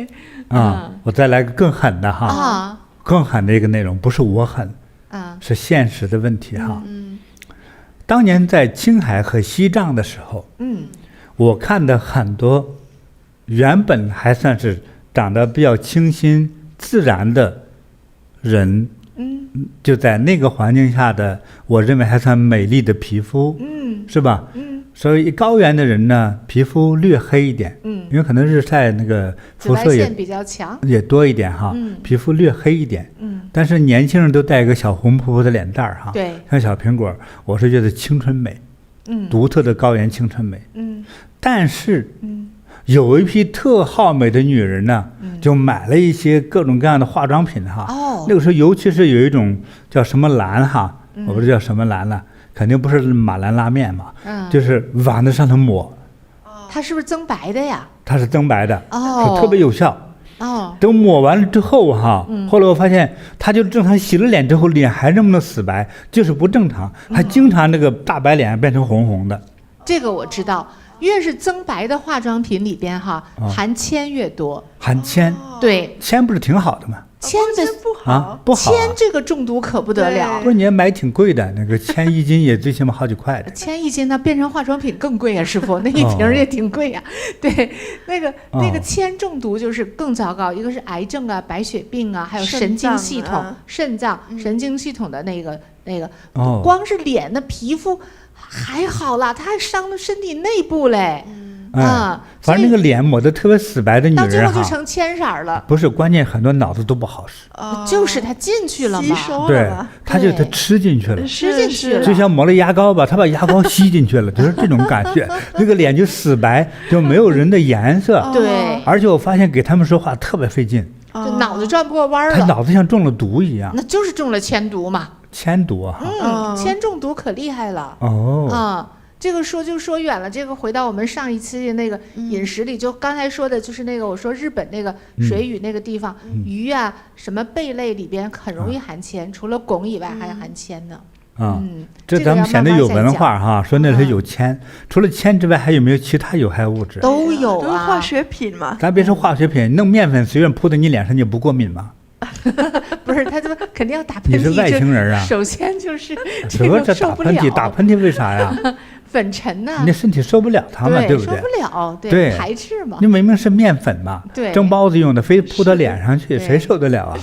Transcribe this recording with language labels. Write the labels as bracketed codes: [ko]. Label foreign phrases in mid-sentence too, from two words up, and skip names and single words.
[zh] 我再来个更狠的哈，更狠的一个内容，不是我狠，是现實的問題哈。當年在青海和西藏的時候，我看的很多原本還算是長得比較清新自然的人，就在那個環境下的，我認為還算美麗的皮膚，是吧？所以高原的人呢，皮膚略黑一點，因為可能日曬那個輻射也比較強，也多一點哈，皮膚略黑一點，但是年輕人都帶一個小紅撲撲的臉蛋兒哈，對，像小蘋果，我是覺得青春美，獨特的高原青春美，但是有一批特好美的女人呢，就買了一些各種各樣的化妝品哈，那個時候尤其是有一種叫什麼藍哈，我不知道叫什麼藍了。肯定不是馬蘭拉麵嘛，就是往那上頭抹。它是不是增白的呀？它是增白的，特別有效。等抹完了之後哈，後來我發現，他就正常洗了臉之後，臉還那麼的死白，就是不正常，還經常那個大白臉變成紅紅的。這個我知道，越是增白的化妝品裡邊哈，含鉛越多。含鉛？對，鉛不是挺好的嗎？鉛的不好，不好。鉛這個中毒可不得了。不是，你也買挺貴的，那個鉛一斤也最起碼好幾塊的。鉛一斤那變成化妝品更貴啊，師傅，那一瓶也挺貴呀。對，那個鉛中毒就是更糟糕，一個是癌症啊、白血病啊，還有神經系統、腎臟、神經系統的那個，光是臉的皮膚還好啦，它還傷了身體內部嘞。反正那個臉抹得特別死白的女人，到最後就成鉛色了。不是，關鍵很多腦子都不好使。就是它進去了嘛，對，它吃進去了，就像抹了牙膏吧，它把牙膏吸進去了，就是這種感覺。那個臉就死白，就沒有人的顏色。對，而且我發現給他們說話特別費勁，就腦子轉不過彎了。他腦子像中了毒一樣。那就是中了鉛毒嘛。鉛毒啊！鉛中毒可厲害了。這個說就說遠了，這個回到我們上一期那個飲食裡，就剛才說的就是那個我說日本那個水域那個地方，魚啊什麼貝類裡邊很容易含鉛，除了汞以外還含鉛呢。這咱們顯得有文化哈，說那裡有鉛，除了鉛之外還有沒有其他有害物質？都有啊，都是化學品嘛。咱別說化學品，弄麵粉隨便鋪在你臉上你不過敏嗎？不是，他怎麼肯定要打噴嚏？你是外星人啊！首先就是這個受不了。打噴嚏為啥呀？粉塵吶，你身體受不了它嘛，對不對？受不了，對，排斥嘛。你明明是麵粉嘛，對，蒸包子用的，非鋪到臉上去，誰受得了啊？